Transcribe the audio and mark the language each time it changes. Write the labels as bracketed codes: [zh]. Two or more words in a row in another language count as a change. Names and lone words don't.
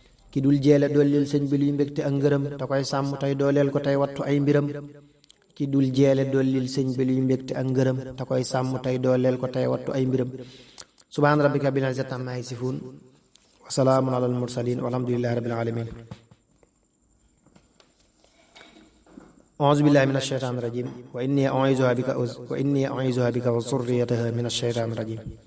[wo] Ki dul jeele dollil sëñ bi luy mbégte ak ngërëm, te koy sàmm tey dooleel ko tey wattu ay mbiram. Ki dul jeele dollil sëñ bi luy mbégte ak ngërëm, te koy sàmm tey dooleel ko tey wattu ay mbiram. [ar] سبحان ربك رب العزة عما يصفون، وسلام على المرسلين، والحمد لله رب العالمين. أعوذ بالله من الشيطان الرجيم، وإني أعيذها بك وز-، وإني أعيذها بك وذريتها من الشيطان الرجيم.